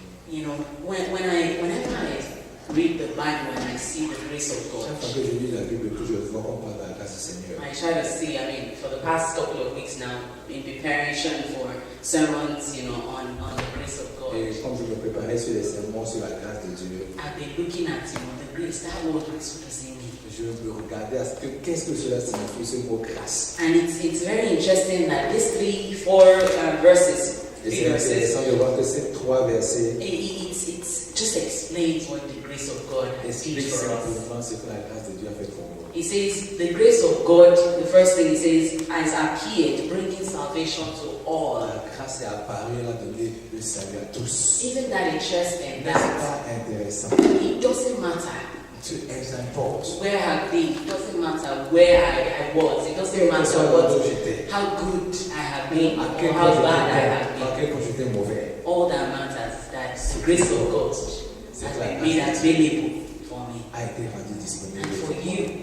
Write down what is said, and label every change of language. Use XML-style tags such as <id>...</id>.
<en>You know, whenever I read the Bible and I see the grace of God,</en> <fr>Chaque fois que je lis la Bible, que je vois qu'on parle de la grâce du Seigneur.</fr> <en>I try to see, for the past couple of weeks now, in preparation for sermons, on the grace of God,</en> <fr>Et comme je me préparais sur les sermons sur la grâce de Dieu,</fr> <en>I've been looking at, the grace, that word grace, what does it mean?</en> <fr>je me regardais à ce que qu'est-ce que cela signifie, ce mot grâce.</fr> <en>And it's very interesting that these 3-4 verses,</en> <fr>Et c'est intéressant de voir que ces 3 versets</fr> <en>it just explains what the grace of God has did</en> <fr>expliquent</fr> <en>for us.</en> <fr>simplement ce que la grâce de Dieu a fait pour nous.</fr> <en>He says, the grace of God, the first thing he says, has appeared, bringing salvation to all.</en> <fr>La grâce est apparue, elle a donné le salut à tous.</fr> <en>Isn't that interesting?</en> <fr>N'est-ce pas intéressant?</fr> <en>It doesn't matter</en> <fr>Importe.</fr> <en>where I've been, it doesn't matter where I was, it doesn't matter how good I have been, or how bad I have been. All that matters is that the grace of God has been made available for me and for you.</en>